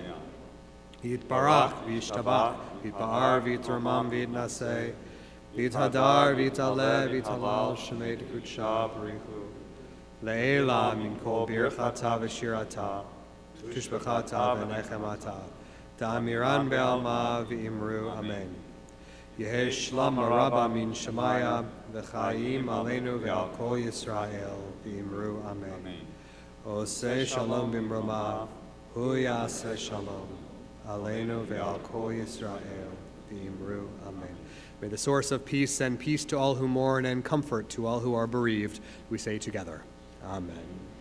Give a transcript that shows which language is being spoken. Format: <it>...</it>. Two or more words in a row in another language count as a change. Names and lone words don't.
<arc>יתברך וישתבח ויתפאר ויתרומם ויתנשא ויתהדר ויתעלה ויתהלל שמה דקודשא בריך הוא. לעלא מן כל ברכתא ושירתא תשבחתא ונחמתא. דאמירן בעלמא ואמרו אמן. יהא שלמא רבא מן שמיא וחיים עלינו ועל כל ישראל ואמרו אמן.</arc> <he>עושה שלום במרומיו הוא יעשה שלום עלינו ועל כל ישראל ואמרו אמן.</he> <en>May the source of peace send peace to all who mourn and comfort to all who are bereaved. We say together, Amen.</en>